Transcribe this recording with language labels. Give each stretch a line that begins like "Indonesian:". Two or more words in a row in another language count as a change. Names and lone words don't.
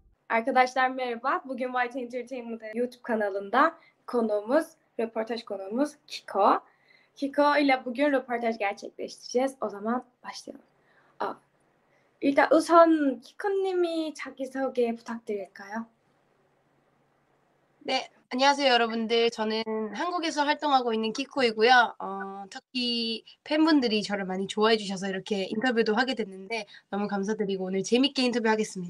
Turkish: Arkadaşlar merhaba. Bugün White Entertainment YouTube kanalında konuğumuz, röportaj konuğumuz Kiko. Kiko ile bugün röportaj gerçekleştireceğiz. O zaman başlayalım.
Korean: 일단 우선 키코님이 자기소개 부탁드릴까요? 네, 안녕하세요, 여러분들. 저는 한국에서 활동하고 있는 키코이고요. 터키 팬분들이 저를 많이 좋아해 주셔서 이렇게 인터뷰도 하게 됐는데 너무 감사드리고 오늘 재밌게 인터뷰하겠습니다.